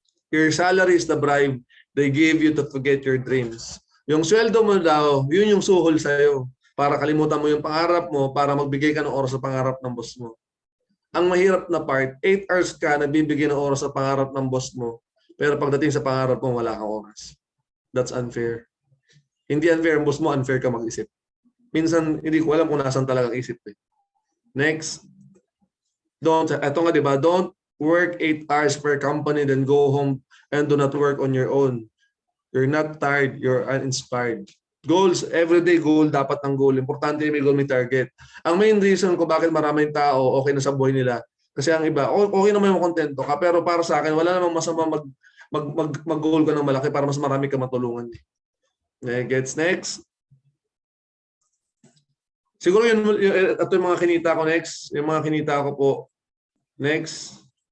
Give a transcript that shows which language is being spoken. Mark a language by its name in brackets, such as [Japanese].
[English] Your salary is the bribe they gave you to forget your dreams. [Filipino] Yung sweldo mo daw, yun yung suhol sa'yo. Para kalimutan mo yung pangarap mo, para magbigay ka ng oras sa pangarap ng boss mo. Ang mahirap na part, 8 hours ka nagbibigay ng oras sa pangarap ng boss mo, pero pagdating sa pangarap mo, wala kang oras. [English] That's unfair. [Filipino] Hindi unfair, ang boss mo, unfair ka mag-isip. Minsan, hindi ko alam kung nasan talagang isip eh. Next. Eto nga diba, [English] don't work 8 hours per company, then go home and do not work on your own. You're not tired, you're uninspired. Goals, everyday goal, [Filipino] dapat ang goal. Importante may goal, may target. Ang main reason kung bakit maraming tao okay na sa buhay nila, kasi ang iba, okay naman yung kontento ka, pero para sa akin, wala namang masama mag-goal ka ng malaki para mas marami ka matulungan. [English] Gets next? [Filipino] Siguro ito yung mga kinita ko next. Yung mga kinita ko po. Next.